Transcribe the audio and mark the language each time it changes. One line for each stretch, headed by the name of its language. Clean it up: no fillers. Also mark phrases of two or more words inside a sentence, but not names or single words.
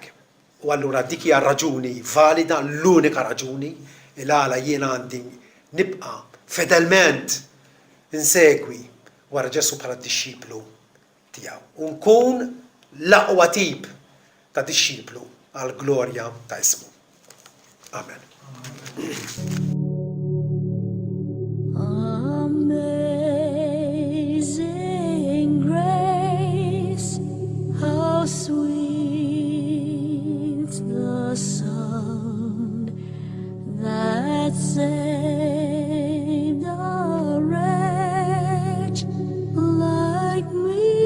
Maltese: U allura dik hija raġuni valida, l-unika raġuni il għala jien għandi nibqa' fedelment insegwi wara Ġesu bħala d-dixxiplu tiegħu. U nkun l-aqwa tip ta' dixxiplu għall glorja ta' ismu. Amen.
English: Amazing grace, how sweet the sound that saved a wretch like me.